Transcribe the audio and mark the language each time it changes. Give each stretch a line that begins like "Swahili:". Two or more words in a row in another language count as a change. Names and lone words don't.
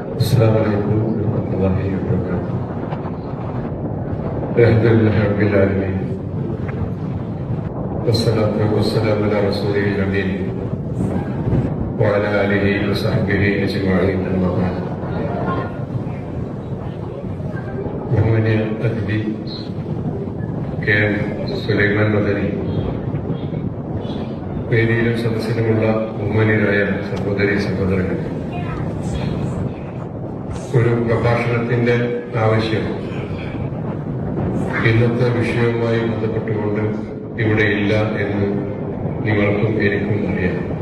Arabic: السلام عليكم ورحمة الله وبركاته. الحمد لله رب العالمين والصلاة والسلام على رسوله الأمين وعلى آله وصحبه أجمعين أما بعد.
Malayalam: ബഹുമാന്യ അതിഥി കെ എൻ സുലൈമാൻ മദനി, വേദിയിലും സദസ്സിലുമുള്ള ബഹുമാന്യരായ സഹോദരി സഹോദരങ്ങൾ, ഒരു പ്രഭാഷണത്തിന്റെ ആവശ്യം ഇന്നത്തെ വിഷയവുമായി ബന്ധപ്പെട്ടുകൊണ്ട് ഇവിടെ ഇല്ല എന്ന് നിങ്ങൾക്കും എനിക്കും അറിയാം.